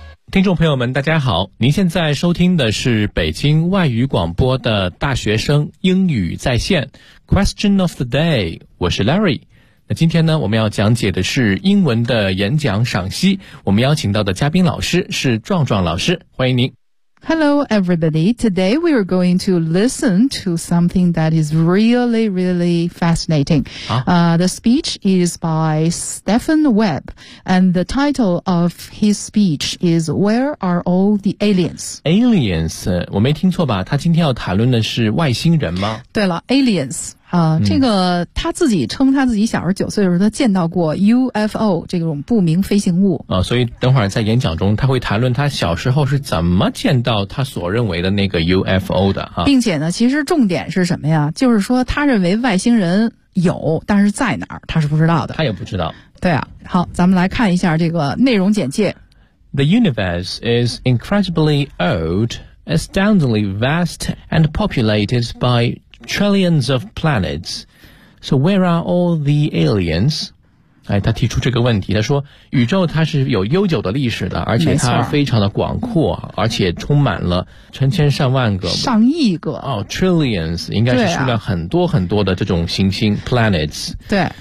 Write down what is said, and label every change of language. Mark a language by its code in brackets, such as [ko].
[zh] 听众朋友们大家好，您现在收听的是北京外语广播的大学生英语在线 Question of the day， 我是 Larry。那今天呢，我们要讲解的是英文的演讲赏析，我们邀请到的嘉宾老师是壮壮老师，欢迎您。 [en] Hello everybody, today we are going to listen to something that is really, really fascinating. The speech is by Stephen Webb, and the title of his speech is Where Are All the Aliens? [zh] Aliens, 我没听错吧，他今天要谈论的是外星人吗？对了 ,Aliens. 这个他自己称他自己小时候9岁的时候他见到过 UFO 这种不明飞行物啊，所以等会儿在演讲中他会谈论他小时候是怎么见到他所认为的那个 UFO 的啊，并且呢其实重点是什么呀，就是说他认为外星人有，但是在哪儿他是不知道的，他也不知道。对啊，好，咱们来看一下这个内容简介。 [en] The universe is incredibly old, astoundingly vast and populated bytrillions of planets. So where are all the aliens? [zh] 哎，他提出这个问题，他说宇宙它是有悠久的历史的，而且它非常的广阔，而且充满了成千上万个，上亿个哦 trillions 应该是数量很多很多的这种行星 planets。对，